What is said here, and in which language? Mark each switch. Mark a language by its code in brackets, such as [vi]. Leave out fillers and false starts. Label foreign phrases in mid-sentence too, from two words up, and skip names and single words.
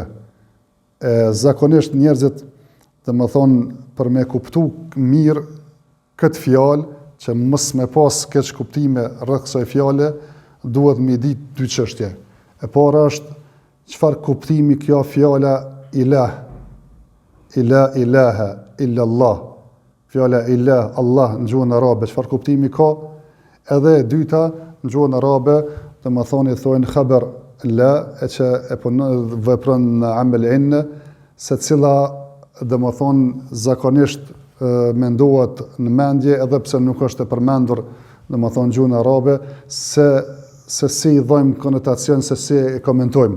[sq] Zakonisht njerëzit domethënë për me kuptu mirë këtë fjalë, që mos me pas keq kuptime rreth kësaj fjale, duhet me ditë 2 çështje. E para është çfarë kuptimi kjo fjala ilah, [ar] لا إله إلا الله. [sq] Fjala ilah, Allah në gjuhën arabe, çfarë kuptimi ka? Edhe e dyta, në gjuhën arabe, domethënë i thonë [ar] خبر لا, [sq] e që e vepron në [ar] عمل إن, [sq] se cila domethënë zakonisht mendohet në mendje, edhe pse nuk është e përmendur domethënë gjuhën arabe, se si i dhojmë konotacion, se si e komentojmë.